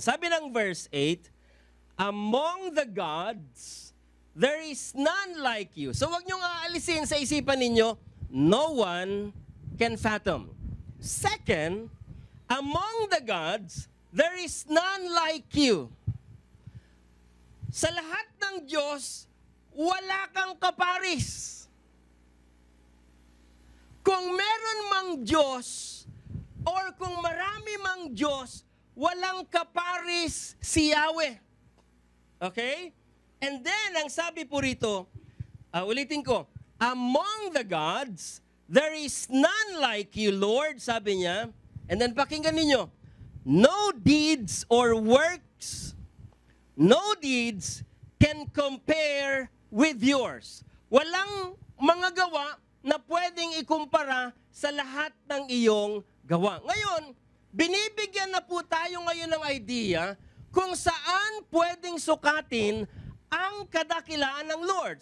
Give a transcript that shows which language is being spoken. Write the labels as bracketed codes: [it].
[tl] Sabi ng [en] verse 8, among the gods, there is none like you. [tl] So wag niyong aalisin sa isipan ninyo, [en] no one can fathom. Second, among the gods, there is none like you. [tl] Sa lahat ng Diyos, wala kang kaparis. Kung meron mang Diyos, or kung marami mang Diyos, walang kaparis si Yahweh. Okay? [en] And then, [tl] ang sabi po rito, ulitin ko, [en] among the gods, there is none like you, Lord, [tl] sabi niya. [en] And then, [tl] pakinggan ninyo, [en] no deeds or works, no deeds can compare with yours. [tl] Walang mga gawa na pwedeng ikumpara sa lahat ng iyong gawa. Ngayon, binibigyan na po tayo ngayon ng idea kung saan pwedeng sukatin ang kadakilaan ng Lord.